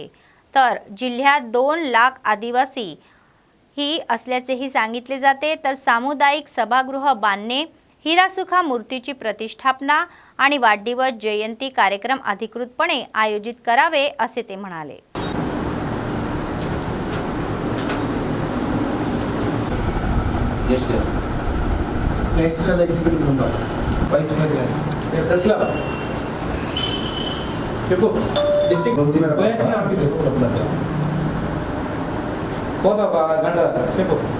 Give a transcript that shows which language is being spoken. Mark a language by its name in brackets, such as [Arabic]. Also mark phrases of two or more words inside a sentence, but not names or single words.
[Marathi] तर जिल्ह्यात 2 लाख आदिवासी ही असल्याचेही सांगितले जाते. तर सामुदायिक सभागृह बांधणे, हिरासुखा मूर्तीची प्रतिष्ठापना आणि वाढदिवस जयंती कार्यक्रम अधिकृतपणे आयोजित करावे असे ते म्हणाले. [English] National Executive Member Vice President [Telugu] చెప్పు డిస్ట్రిక్ట్ గంట చెప్పు